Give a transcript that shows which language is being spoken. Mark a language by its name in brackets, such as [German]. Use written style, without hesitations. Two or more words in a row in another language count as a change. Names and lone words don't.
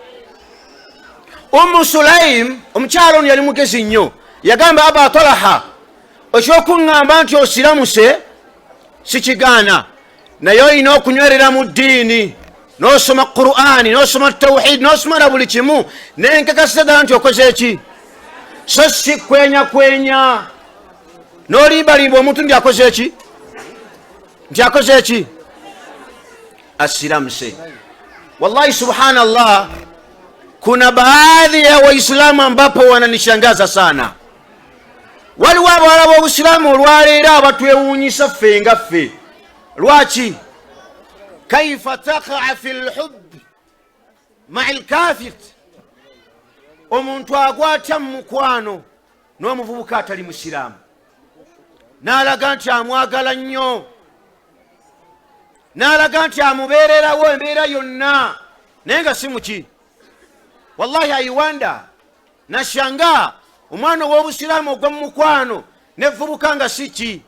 [Ganda] Sulaim omukyalo ono yali mugezi nnyo, yagamba Aba Talaha, ekyokuŋŋamba nti osiramuse sikigaana, naye olina okunywerera mu ddiini, n'osoma Qur'ani, n'osoma tawhid, n'osoma na buli kimu, n'enkakasa ddala nti okoze eki? So si kwenya n'olimbalimba omuntu nti akoze eki? Nti akoze eki? Asiramuse. [Arabic] والله سبحان الله, [Swahili] kuna baadhi ya Waislamu ambapo wananishangaza sana. [Ganda] Waliwo abawala b'Obuislamu olwaleero abatwewuunyisa ffe nga ffe. Lwaki? [Arabic] كيف تقع في الحب مع الكافر. [Ganda] Omuntu agwatya mu mukwano n'omuvubuka atali musiraamu, n'alaga nti amwagala nnyo, n'alaga nti amubeererawo embeera yonna, naye nga si muki. Wallahi ayiwanda, nashanga omwana w'Obusiraamu ogwa mu mukwano nevubuka nga si ki?